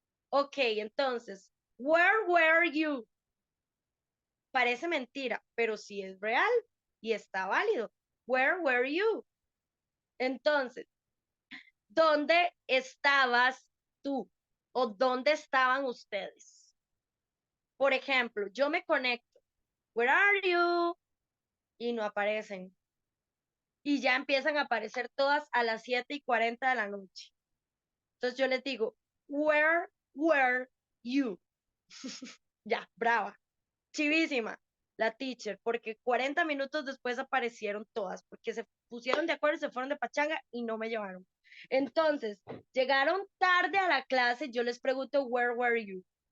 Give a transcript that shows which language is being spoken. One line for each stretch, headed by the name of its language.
Spanish: Ok, entonces,
English: where were you?
Spanish: Parece mentira, pero sí es real y está válido.
English: Where were you?
Spanish: Entonces, ¿dónde estabas tú? ¿O dónde estaban ustedes? Por ejemplo, yo me conecto.
English: Where are you?
Spanish: Y no aparecen. y ya empiezan a aparecer todas a las 7:40 de la noche. Entonces yo les digo,
English: where were you?
Spanish: Ya, brava, chivísima la teacher, porque 40 minutos después aparecieron todas, porque se pusieron de acuerdo y se fueron de pachanga y no me llevaron. Entonces, llegaron tarde a la clase, yo les pregunto,
English: where were you?